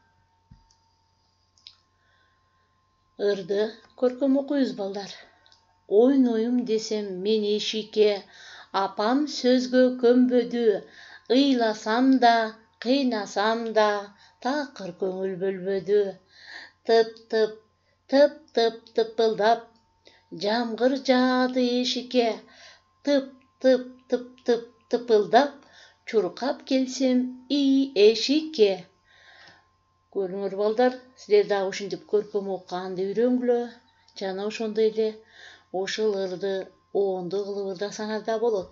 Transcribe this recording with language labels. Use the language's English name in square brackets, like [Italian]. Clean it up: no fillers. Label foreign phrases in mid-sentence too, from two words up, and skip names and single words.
[Kyrgyz] Ырды көркөм окуйбуз балдар. Ойнойм десем мен эшикке, апам сөзгө көнбөдү. Ыйласам да, кыйнасам да, такыр көңүл бөлбөдү. Тып-тып, тып-тып тыпылдап, жамгыр жаады эшикке. Тып-тып, тып-тып тыпылдап, чуркап келсем эшикке. Көрүңөр балдар, силер дагы ушинтип көркөм окуганды үйрөнгүлө. Жана ошондой эле ошол ырды оонду кылып ырдасаңар да болот.